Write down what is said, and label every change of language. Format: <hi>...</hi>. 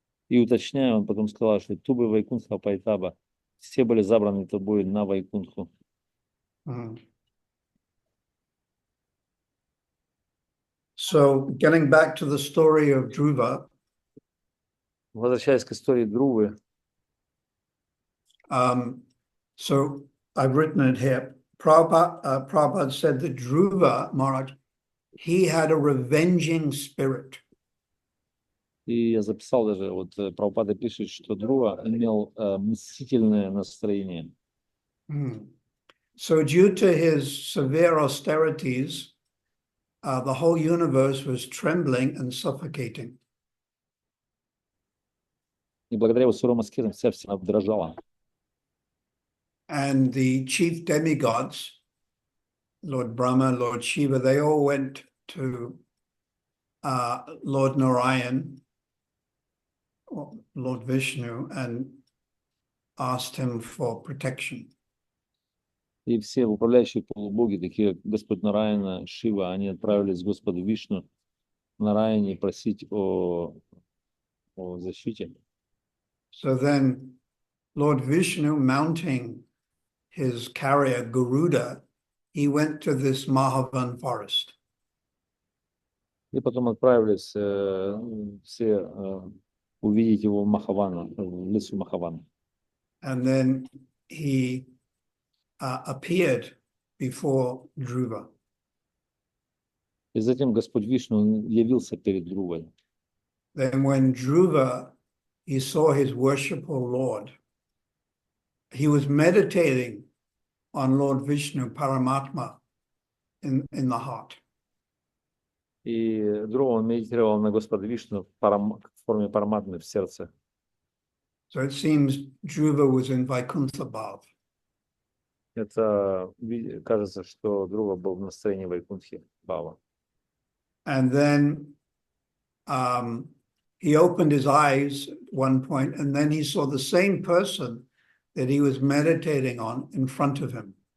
<ru>И уточняя, он потом сказал, что Тубы Вайкунха Пайтаба, все были забраны тобой на Вайкунху.</ru> <en>So getting back to the story of Dhruva,</en> <ru>Возвращаясь к истории Дхрувы,</ru> <en>so I've written it here. Prabhupada said that Dhruva Maharaj, he had a revenging spirit.</en> <ru>и я записал даже, вот Прабхупада пишет, что Дхрува имел мстительное настроение.</ru> <en>So due to his severe austerities, the whole universe was trembling and suffocating.</en> <ru>И благодаря его суровым аскезам вся вселенная дрожала.</ru> <en>And the chief demigods, Lord Brahma, Lord Shiva, they all went to Lord Narayan, or Lord Vishnu, and asked him for protection.</en> <ru>И все управляющие полубоги, такие как Господь Нараяна, Шива, они отправились к Господу Вишну, Нараяне просить о защите.</ru> <en>So then Lord Vishnu, mounting his carrier Garuda, he went to this Mahavan forest.</en> <ru>И потом отправились все увидеть его в Махавана, в лесу Махавана.</ru> <en>And then he appeared before Dhruva.</en> <ru>И затем Господь Вишну явился перед Дхрувой.</ru> <en>Then when Dhruva, he saw his worshipful Lord, he was meditating on Lord Vishnu Paramatma in the heart.</en> <ru>И Дхрува, он медитировал на Господа Вишну в форме параматмы в сердце.</ru> <en>So it seems Dhruva was in Vaikuntha Bhav.</en> <ru>Это кажется, что Дхрува был в настроении Вайкунтхи Бхава.</ru> <en>And then he opened his eyes at one point, and then he saw the same person that he was meditating on in front of him.</en>